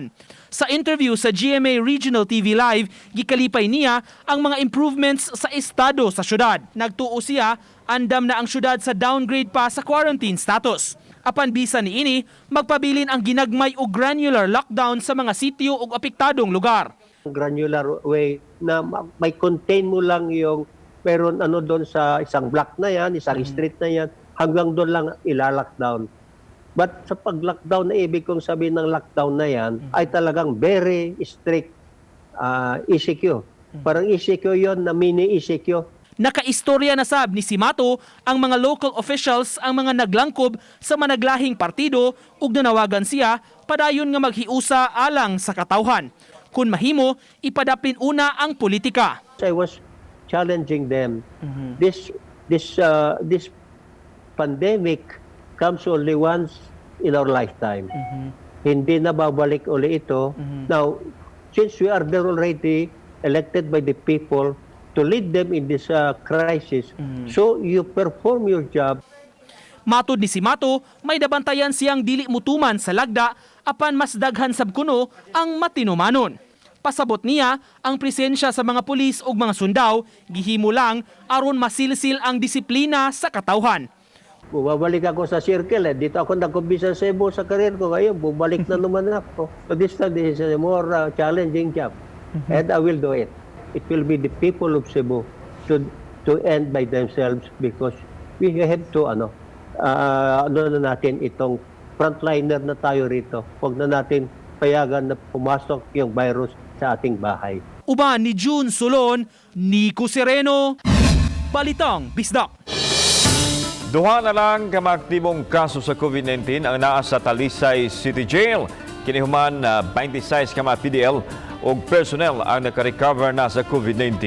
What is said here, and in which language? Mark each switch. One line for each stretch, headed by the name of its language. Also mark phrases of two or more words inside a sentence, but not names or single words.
Cebuano: Sa interview sa GMA Regional TV Live, gikalipay niya ang mga improvements sa estado sa syudad. Nagtuo siya, andam na ang syudad sa downgrade pa sa quarantine status. Apan bisa ni ini, magpabilin ang ginagmay o granular lockdown sa mga sitio o apektadong lugar.
Filipino: Granular way na may contain mo lang yung meron ano doon sa isang block na yan, isang street na yan, hanggang doon lang ila-lockdown. But sa pag-lockdown na ibig kong sabihin ng lockdown na yan ay talagang
English: very strict ECQ.
Filipino: Parang ECQ yon na mini ECQ.
Cebuano: Nakaistorya na sab ni Simato ang mga local officials ang mga naglangkob sa managlahing partido ug nanawagan siya padayon nga maghiusa alang sa katawhan. Kung mahimo, ipadapin una ang politika.
English: I was challenging them. This pandemic comes only once in our lifetime.
Filipino: Hindi na babalik uli ito.
English: Now, since we are there already elected by the people to lead them in this crisis, so you perform your job.
Cebuano: Matod ni Simato, may dabantayan siyang dili mutuman sa lagda apan mas daghan sab kuno ang matinumanon. Pasabot niya ang presensya sa mga pulis ug mga sundaw gihimo lang aron masilsil ang disiplina sa katawhan.
Filipino: Bumabalik ako sa circle. Dito ako nagkumbisa sa Cebu sa career ko. Ngayon, bumalik na naman ako.
English: So this time, this is a more challenging job. And I will do it. It will be the people of Cebu to end by themselves because we have to
Filipino: ano na natin itong frontliner na tayo rito. Huwag na natin payagan na pumasok yung virus sa ating bahay.
Cebuano: Uban ni June Solon, Nico Sereno, Balitang Bisdak. Duha na lang ka maaktibong kaso sa COVID-19 ang naa sa Talisay City Jail. Kinihuman na 26 ka mga PDL o personnel ang nakarecover na sa COVID-19.